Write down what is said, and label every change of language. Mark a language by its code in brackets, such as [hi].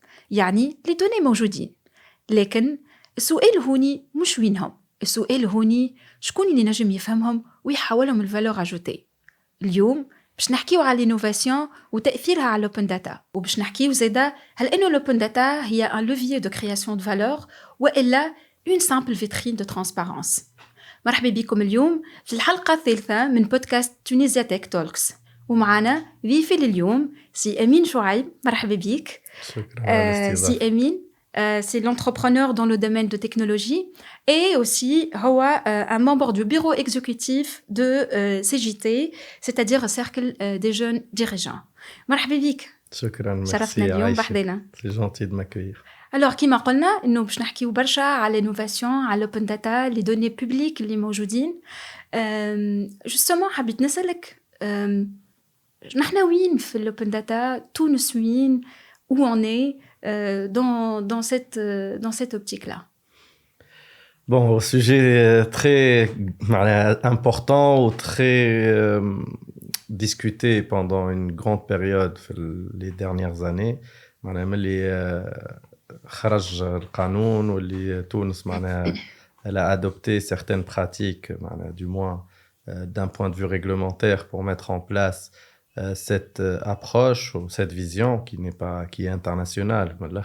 [ar] يعني [fr] les données [ar] موجودين لكن السؤال هوني مش وينهم السؤال هوني شكون اللي نجم يفهمهم ويحولهم الفالور اجوتي اليوم باش نحكيو على الانوفاسيون وتاثيرها على الاوبن داتا وباش نحكيو زاده هل انه الاوبن داتا هي ان لوفيي دو كرياسيون دو فالور والا اون سامبل فيترين دو ترانسبارونس مرحبا بكم اليوم في الحلقه الثالثه من بودكاست تونيزيا تك توكس ومعنا ضيفي لليوم سي امين شعيب مرحبا بك شكرا [fr] سي امين c'est l'entrepreneur dans le domaine de technologie et aussi un membre du bureau exécutif de CJT, c'est-à-dire Cercle des jeunes dirigeants. [ar] مرحبا بك. شكرا شرفنا اليوم بحضنا. [fr] C'est gentil de m'accueillir. [ar] Alors كما قلنا انه باش نحكيو برشا على l'innovation, على l'open data, [fr] les données publiques [ar] اللي موجودين. [fr] justement [ar] حبيت نسألك نحن وين في [fr] l'open data, [ar] تونس وين, [fr] où on est dans cette optique-là. Bon, au sujet très important ou très discuté pendant une grande période les dernières années, [ar] اللي خرج القانون واللي تونس [fr] elle a adopté certaines pratiques, du moins d'un point de vue réglementaire pour mettre en place cette approche ou cette vision qui est internationale.